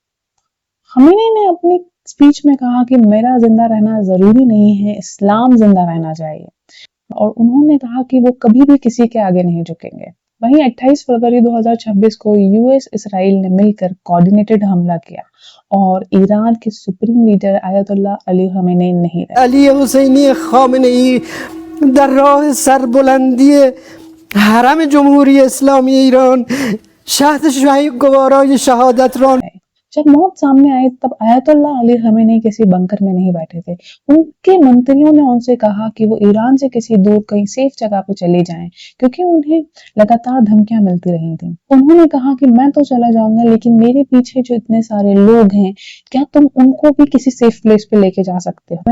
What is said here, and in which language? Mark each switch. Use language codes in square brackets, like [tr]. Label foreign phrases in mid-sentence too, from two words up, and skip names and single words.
[ur] خامنئی نے اپنی اسپیچ میں کہا کہ میرا زندہ رہنا ضروری نہیں ہے، اسلام زندہ رہنا چاہیے، اور انہوں نے کہا کہ وہ کبھی بھی کسی کے آگے نہیں جھکیں گے۔ وہیں 28 فروری 2026 کو US اسرائیل نے مل کر کوآرڈینیٹڈ حملہ کیا اور ایران کے سپریم لیڈر آیت اللہ علی خامنئی نہیں رہے۔ [fa] علی حسینی خامنه‌ای در راه سربلندی حرم جمهوری اسلامی ایران شهد گوارای شهادت را [ur] جب موت سامنے آئی تب آیت اللہ علی خامنئی کسی بنکر میں نہیں بیٹھے تھے، ان کے منتریوں نے ان سے کہا کہ وہ ایران سے کسی دور کہیں سیف جگہ پہ چلے جائیں، کیونکہ انہیں لگاتار دھمکیاں ملتی رہی تھیں۔ انہوں نے کہا کہ میں تو چلا جاؤں گا، لیکن میرے پیچھے جو اتنے سارے لوگ ہیں، کیا تم ان کو بھی کسی [en] safe place [ur] پہ لے کے جا سکتے ہو؟